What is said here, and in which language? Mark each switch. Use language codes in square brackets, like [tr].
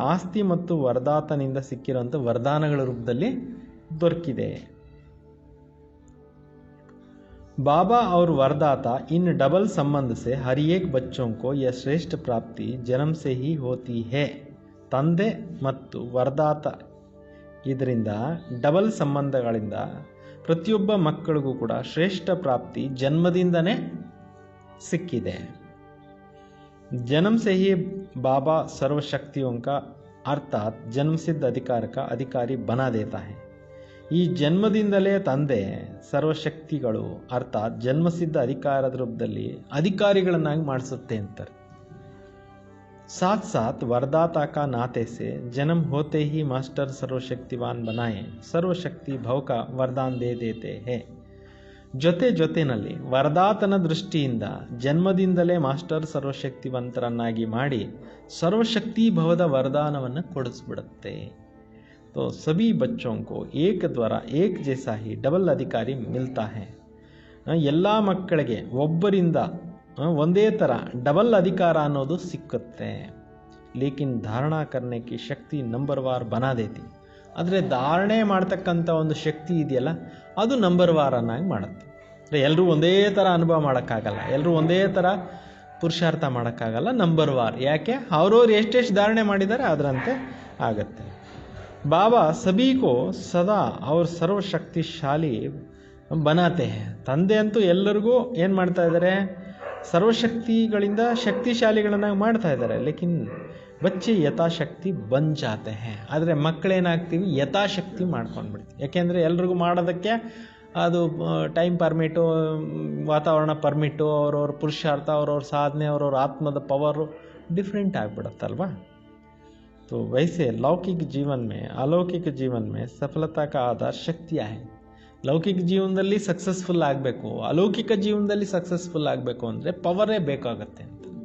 [kn] ಆಸ್ತಿ ಮತ್ತು ವರದಾತನಿಂದ ಸಿಕ್ಕಿರುವಂಥ ವರದಾನಗಳ ರೂಪದಲ್ಲಿ ದೊರಕಿದೆ. [hi] बाबा और वरदाता इन डबल संबंध से हर एक बच्चों को यह श्रेष्ठ प्राप्ति जन्म से ही होती है. [kn] ತಂದೆ ಮತ್ತು ವರದಾತ ಇದರಿಂದ ಡಬಲ್ ಸಂಬಂಧಗಳಿಂದ ಪ್ರತಿಯೊಬ್ಬ ಮಕ್ಕಳಿಗೂ ಕೂಡ ಶ್ರೇಷ್ಠ ಪ್ರಾಪ್ತಿ ಜನ್ಮದಿಂದನೇ ಸಿಕ್ಕಿದೆ. [hi] जन्म से ही बाबा सर्वशक्तियों का अर्थात जन्मसिद्ध अधिकार का अधिकारी बना देता है. [kn] ಈ ಜನ್ಮದಿಂದಲೇ ತಂದೆ ಸರ್ವಶಕ್ತಿಗಳು ಅರ್ಥಾತ್ ಜನ್ಮಸಿದ್ಧ ಅಧಿಕಾರದ ರೂಪದಲ್ಲಿ ಅಧಿಕಾರಿಗಳನ್ನಾಗಿ ಮಾಡಿಸುತ್ತೆ ಅಂತಾರೆ. [hi] साथ साथ वरदाता का नाते से जन्म होते ही मास्टर सर्वशक्तिवान बनाए सर्वशक्ति भव का वरदान दे देते हैं. [kn] ಜೊತೆನಲ್ಲಿ ವರದಾತನ ದೃಷ್ಟಿಯಿಂದ ಜನ್ಮದಿಂದಲೇ ಮಾಸ್ಟರ್ ಸರ್ವಶಕ್ತಿವಂತರನ್ನಾಗಿ ಮಾಡಿ ಸರ್ವಶಕ್ತಿ ಭವದ ವರದಾನವನ್ನು ಕೊಡಿಸ್ಬಿಡುತ್ತೆ. [hi] तो सभी बच्चों को एक द्वारा एक जैसा ही डबल अधिकारी मिलता है. [kn] ಎಲ್ಲ ಮಕ್ಕಳಿಗೆ ಒಬ್ಬರಿಂದ ಒಂದೇ ಥರ ಡಬಲ್ ಅಧಿಕಾರ ಅನ್ನೋದು ಸಿಕ್ಕುತ್ತೆ. [hi] ಲೇಕಿನ್ ಧಾರಣಾ ಕರ್ನೆ ಕಿ ಶಕ್ತಿ ನಂಬರ್ ವಾರ್ ಬನಾ ದೇತಿ. [kn] ಆದರೆ ಧಾರಣೆ ಮಾಡ್ತಕ್ಕಂಥ ಒಂದು ಶಕ್ತಿ ಇದೆಯಲ್ಲ, ಅದು ನಂಬರ್ ವಾರ್ ಅನ್ನಾಗಿ ಮಾಡುತ್ತೆ. ಎಲ್ಲರೂ ಒಂದೇ ಥರ ಅನುಭವ ಮಾಡೋಕ್ಕಾಗಲ್ಲ, ಎಲ್ಲರೂ ಒಂದೇ ಥರ ಪುರುಷಾರ್ಥ ಮಾಡೋಕ್ಕಾಗಲ್ಲ. Number war. ಯಾಕೆ? ಅವ್ರವ್ರು ಎಷ್ಟೆಷ್ಟು ಧಾರಣೆ ಮಾಡಿದ್ದಾರೆ ಅದರಂತೆ ಆಗತ್ತೆ. [hi] बाबा सभी को सदा और सर्वशक्तिशाली बनाते हैं. [kn] ತಂದೆ ಅಂತೂ ಎಲ್ಲರಿಗೂ ಏನು ಮಾಡ್ತಾ ಇದ್ದಾರೆ? ಸರ್ವಶಕ್ತಿಗಳಿಂದ ಶಕ್ತಿಶಾಲಿಗಳನ್ನಾಗಿ ಮಾಡ್ತಾ ಇದ್ದಾರೆ. [hi] ಲೇಕಿನ್ ಬಚ್ಚೆ ಯಥಾಶಕ್ತಿ ಬನ್ ಜಾತೆ ಹೇ. [kn] ಆದರೆ ಮಕ್ಕಳೇನಾಗ್ತೀವಿ? ಯಥಾಶಕ್ತಿ ಮಾಡ್ಕೊಂಡ್ಬಿಡ್ತೀವಿ. ಯಾಕೆಂದರೆ ಎಲ್ರಿಗೂ ಮಾಡೋದಕ್ಕೆ ಅದು ಟೈಮ್ ಪರ್ಮಿಟು, ವಾತಾವರಣ ಪರ್ಮಿಟು, ಅವ್ರವ್ರ ಪುರುಷಾರ್ಥ, ಅವ್ರವ್ರ ಸಾಧನೆ, ಅವ್ರವ್ರ ಆತ್ಮದ ಪವರು ಡಿಫ್ರೆಂಟ್ ಆಗಿಬಿಡುತ್ತಲ್ವಾ. [hi] तो वैसे लौकिक जीवन में अलौकिक जीवन में सफलता का आधार शक्तियाँ है. [kn] ಲೌಕಿಕ ಜೀವನದಲ್ಲಿ ಸಕ್ಸಸ್ಫುಲ್ ಆಗಬೇಕು, ಅಲೌಕಿಕ ಜೀವನದಲ್ಲಿ ಸಕ್ಸಸ್ಫುಲ್ ಆಗಬೇಕು ಅಂದರೆ ಪವರೇ ಬೇಕಾಗತ್ತೆ ಅಂತ.